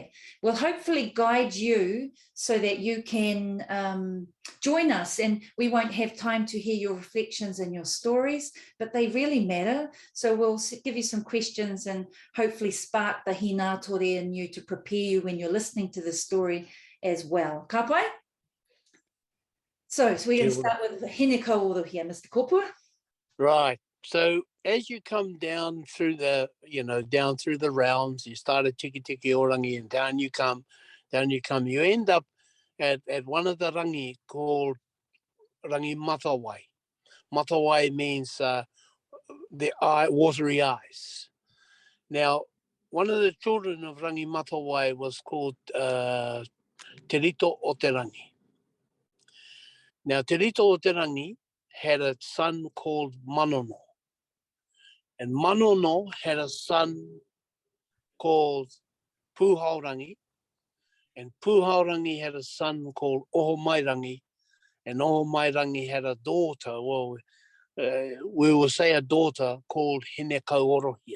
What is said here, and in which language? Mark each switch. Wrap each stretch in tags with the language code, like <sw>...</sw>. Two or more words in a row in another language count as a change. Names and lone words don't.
<en>We'll hopefully guide you so that you can join us, and we won't have time to hear your reflections and your stories, but they really matter. So we'll give you some questions and hopefully spark the Hinātore in you to prepare you when you're listening to the story as well.</en> <mi>Ka pai?</mi> <en>So we're going to start with the</en> <mi>Hine Kōrero</mi> <en>here, Mr. Kōpua. Right. So as you come down through the, down through the realms, you start at Tiki Tiki Orangi, and down you come, you end up at one of the rangi called rangi Matawai. Matawai means the eye, watery eyes. Now, one of the children of rangi Matawai was called Te Rito o Te Rangi. Now, Te Rito o Te Rangi had a son called Manono. And Manono had a son called Pūhaurangi. And Pūhaurangi had a son called Ohomairangi. and all Mairangi had a daughter. Well, we will say a daughter called Hīnātore.</en>